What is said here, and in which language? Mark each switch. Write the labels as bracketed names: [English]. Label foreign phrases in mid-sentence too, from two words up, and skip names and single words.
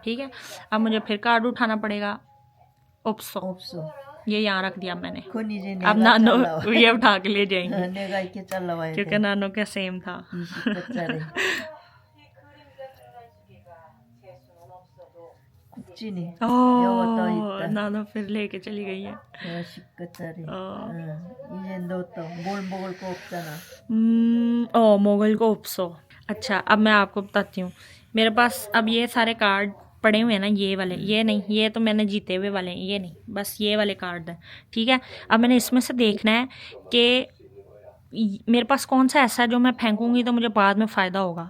[Hindi] ठीक है, अब मुझे फिर कार्ड उठाना पड़ेगा। ऑप्सो ये यहाँ रख दिया मैंने। अब नानो ये उठा के ले जाएंगे, क्योंकि नानो का सेम था। नानो फिर लेके चली गई है। [Korean] 10개짜리. 이제 너 또 뭘 먹을 거 없잖아. मोगल को उपसो। [Hindi] अच्छा, अब मैं आपको बताती हूँ, मेरे पास अब ये सारे कार्ड पड़े हुए हैं ना, ये वाले, ये नहीं, ये तो मैंने जीते हुए वाले हैं, ये नहीं, बस ये वाले कार्ड हैं। ठीक है, अब मैंने इसमें से देखना है कि मेरे पास कौन सा ऐसा है जो मैं फेंकूंगी तो मुझे बाद में फ़ायदा होगा।